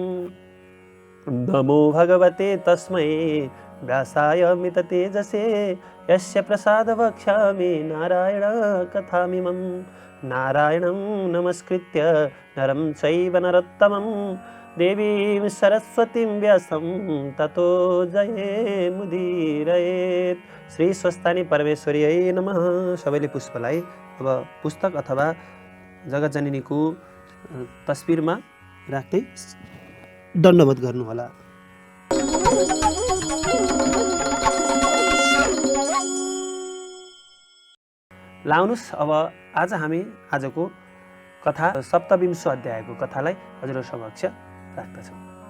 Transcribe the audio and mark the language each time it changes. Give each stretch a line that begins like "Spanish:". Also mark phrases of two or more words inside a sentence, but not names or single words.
Sanskrit: नमो भगवते तस्मै व्यासाय मिततेजसे यस्य प्रसाद वक्ष्यामि नारायण कथामिमम्। नारायणं नमस्कृत्य नरं चैव नरोत्तमं देवीं सरस्वतीं व्यासं ततो जयमुदीरयेत्। श्री स्वस्तानी परमेश्वरीयै नमः।
Nepali: सबैले पुष्पलाई अब पुस्तक अथवा जगतजननीको तस्बिरमा राख्दै दण्डवत गर्नुहोला। लाउनुस् अब आज हामी आजको कथा सप्तविंश अध्यायको कथालाई हजुरहरु समक्ष राख्दछौँ।